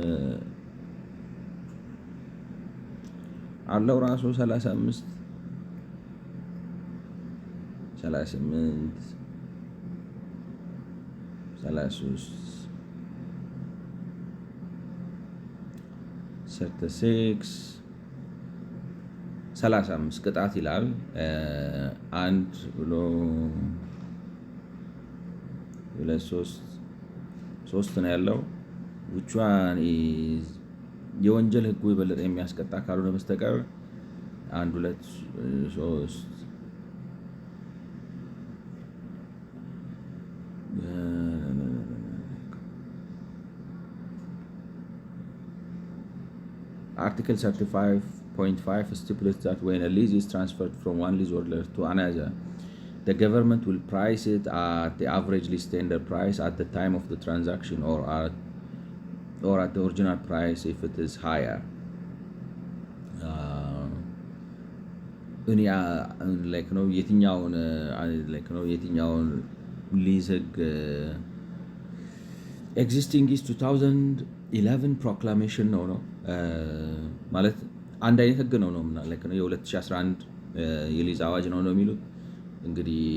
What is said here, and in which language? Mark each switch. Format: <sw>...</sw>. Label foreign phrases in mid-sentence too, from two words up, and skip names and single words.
<am>አለው ራሱ 35 38 33 35 ቅጣት ይላል። አንድ ብሎ 3 ነው ያለው።</am> <en>which one is</en> <am>የወንጀል ህጉ የበለጠ የሚያስቀጣ ካልሆነ በስተቀር 1 2 3</am> <en>Article 35.5 stipulates that when a lease is transferred from one leaseholder to another, the government will price it at the average lease tender price at the time of the transaction or at the original price if it is higher.</en> <am>ላይክ ነው የትኛውን ሊዝ ህግ</am> <en>existing is 2011 proclamation</en> <am>ነው ማለት አንድ አይነት ህግ ነው ላይክ ነው የ2011 የሊዝ አዋጅ ነው የሚሉት። እንግዲህ</am>